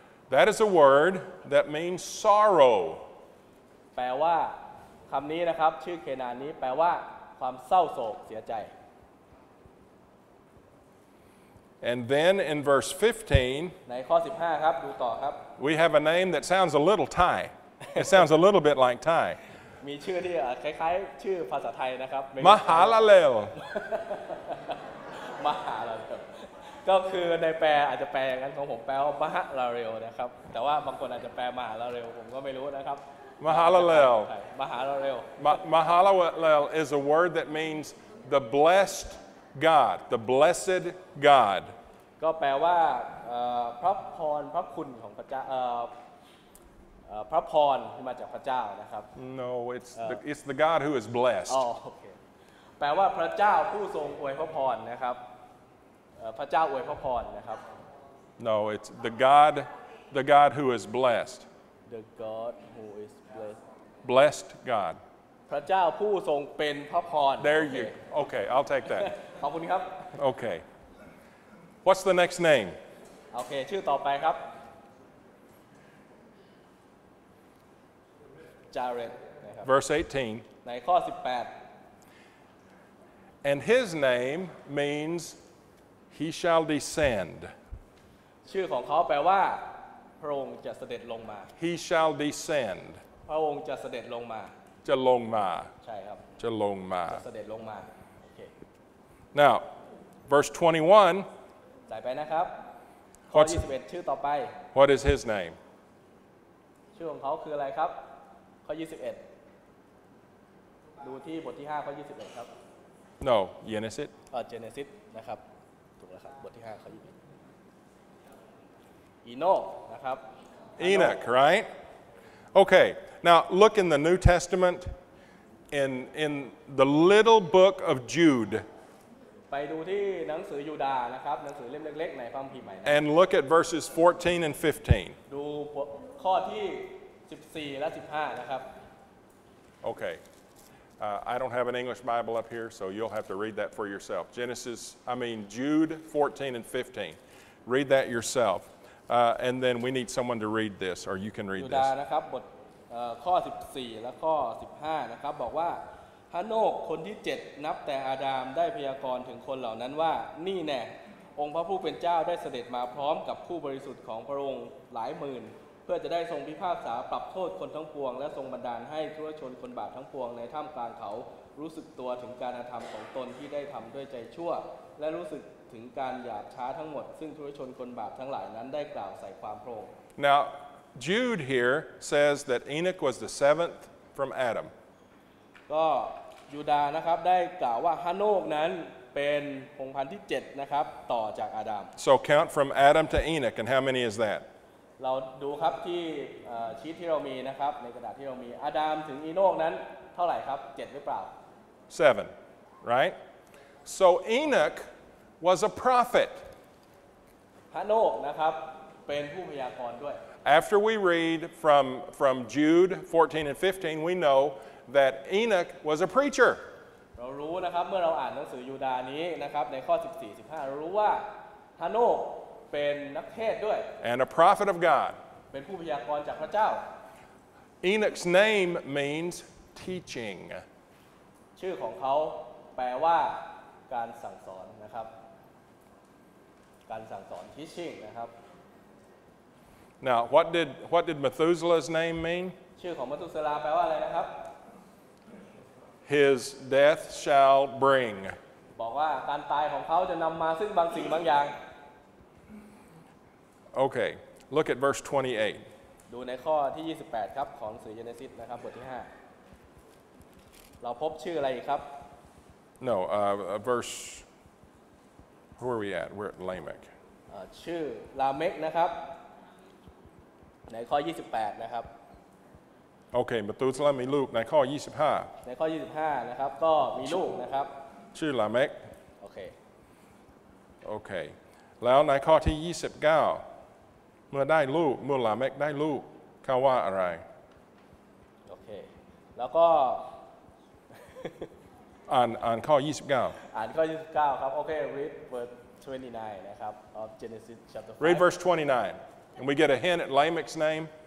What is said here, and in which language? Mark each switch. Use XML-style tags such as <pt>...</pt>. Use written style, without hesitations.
<en>That is a word that means sorrow.</en> <th>แปลว่าคำนี้นะครับชื่อเคนันนี้แปลว่าความเศร้าโศกเสียใจ</th> <en>And then in verse 15,</en> <th>ในข้อ15ครับดูต่อครับ</th> <en>we have a name that sounds a little Thai. It sounds a little bit like Thai.</en> <th>มีชื่อที่คล้ายๆชื่อภาษาไทยนะครับ</th> <en>Mahalalel.</en> <th>มหาลาเรลก็คือในแปลอาจจะแปลอย่างนั้นของผมแปลว่ามหาลาเรลนะครับแต่ว่าบางคนอาจจะแปลมหาลาเรลผมก็ไม่รู้นะครับ</th> <en>Mahalalel.</en> <th>มหาลาเรล</th> <en>Mahalalel is a word that means the blessed God, the blessed God.</en> <th>ก็แปลว่าพระพรพระคุณของพระเจ้าพระพรที่มาจากพระเจ้านะครับ</th> <en>No, it's the God who is blessed.</en> <th>โอเคแปลว่าพระเจ้าผู้ทรงอวยพระพรนะครับพระเจ้าอวยพระพรนะครับ</th> <en>No, it's the God who is blessed. The God who is blessed Blessed God.</en> <th>พระเจ้าผู้ทรงเป็นพระพร</th> <en>There you. Okay, I'll take that.</en> <th>ขอบคุณครับ</th> <en>Okay. What's the next name?</en> <th>โอเคชื่อต่อไปครับ จาเรตนะครับ</th> <en>verse 18.</en> <th>ในข้อ</th> <en>And his name means he shall descend.</en> <th>18 ชื่อของเขาแปลว่าพระองค์จะเสด็จลงมา</th> <en>He shall descend.</en> <th>พระองค์จะเสด็จลงมา จะลงมา ใช่ครับ จะลงมา จะเสด็จลงมาโอเค</th> <en>Now, verse 21,</en> <th>ใส่ไปนะครับข้อ 21 ชื่อต่อไป</th> <en>what is his name?</en> <th>ชื่อของเขาคืออะไรครับข้อ 21 ดูที่บทที่ 5 ข้อ 21 ครับ</th> <en>No, Genesis.</en> <th>Genesis นะครับถูกแล้วครับบทที่ 5 ข้อ 21 อีโนกนะครับ</th> <en>Enoch, right? Okay, now look in the New Testament in the little book of Jude</en> <th>ไปดูที่หนังสือยูดาห์นะครับหนังสือเล่มเล็กๆในพระคัมภีร์ใหม่นะ</th> <en>and look at verses 14 and 15.</en> <th>ดูข้อที่ 14 และ 15 นะครับ</th> <en>Okay. I don't have an English Bible up here, so you'll have to read that for yourself. Jude 14 and 15. Read that yourself. And then we need someone to read this, or you can read</en> <th>ยู</th> <en>this.</en> <th>ดาห์นะครับบทข้อ 14 และข้อ 15 นะครับบอกว่าฮาโนกคนที่ 7 นับแต่อาดามได้พยากรณ์ถึงคนเหล่านั้นว่านี่แน่องค์พระผู้เป็นเจ้าได้เสด็จมาพร้อมกับผู้บริสุทธิ์ของพระองค์หลายหมื่นเพื่อจะได้ทรงพิพากษาปรับโทษคนทั้งปวงและทรงบันดาลให้ทุรชนคนบาปทั้งปวงในท่ามกลางเขารู้สึกตัวถึงการกระทำของตนที่ได้ทำด้วยใจชั่วและรู้สึกถึงการหยาบช้าทั้งหมดซึ่งทุรชนคนบาปทั้งหลายนั้นได้กล่าวใส่ความพระองค์</th> <en>Now, Jude here says that Enoch was the seventh from Adam.</en> <th>ก็ยูดาห์นะครับได้กล่าวว่าฮาโนกนั้นเป็นพงศ์พันธุ์ที่ 7 นะครับต่อจากอาดัม</th> <en>So count from Adam to Enoch, and how many is that?</en> <th>เราดูครับที่ชีทที่เรามีนะครับในกระดาษที่เรามีอาดัมถึงอีโนกนั้นเท่าไหร่ครับ 7 หรือเปล่า</th> <en>7, right? So Enoch was a prophet.</en> <th>ฮาโนกนะครับเป็นผู้พยากรณ์ด้วย</th> <en>After we read from Jude 14 and 15, we know that Enoch was a preacher.</en> <th>เรารู้นะครับเมื่อเราอ่านหนังสือยูดาห์นี้นะครับในข้อ 14-15 เรารู้ว่าฮาโนกเป็นนักเทศน์ด้วย</th> <en>And a prophet of God.</en> <th>เป็นผู้พยากรณ์จากพระเจ้า</th> <en>Enoch's name means teaching.</en> <th>ชื่อของเขาแปลว่าการสั่งสอนนะครับการสั่งสอน teaching นะครับ</th> <en>Now, what did Methuselah's name mean?</en> <th>ชื่อของมัตุสลาแปลว่าอะไรนะครับ</th> <en>His death shall bring.</en> <th>บอกว่าการตายของเขาจะนำมาซึ่งบางสิ่งบางอย่าง</th> <en>Okay, look at verse 28.</en> <th>ดูในข้อที่ 28 ครับของหนังสือเจเนซิสนะครับบทที่ 5 เราพบชื่ออะไรอีกครับ</th> <en>No, verse, where are we at? We're at Lamech.</en> <th>ชื่อลาเมกนะครับในข้อ 28 นะครับ Okay, Methuselah มีลูกในข้อ ในข้อ 25 นะครับก็มีลูกนะครับ 25ชื่อลาเมก โอเค โอเคแล้วในข้อที่ 29เมื่อได้ลูกเมื่อลาเมกได้ลูกเขาว่าอะไร โอเคแล้วก็ อ่านข้อ อ่านข้อ 29 ครับโอเค</th> <en>read verse 29</en> <th>นะครับ</th> <en>of Genesis chapter 5 Read verse 29 and we get a hint at Lamech's name.</en>